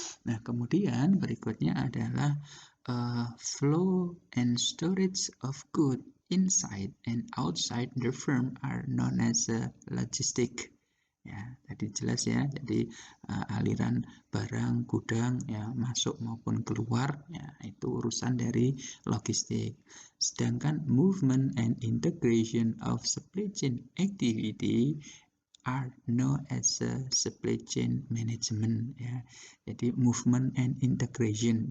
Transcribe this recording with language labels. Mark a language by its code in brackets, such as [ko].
[id] Nah, kemudian berikutnya adalah [en] flow and storage of good inside and outside the firm are known as logistic. [id] Ya, tadi jelas ya. Jadi aliran barang gudang ya masuk maupun keluar ya itu urusan dari logistik. [en] Sedangkan movement and integration of supply chain activity are known as supply chain management ya. Jadi movement and integration.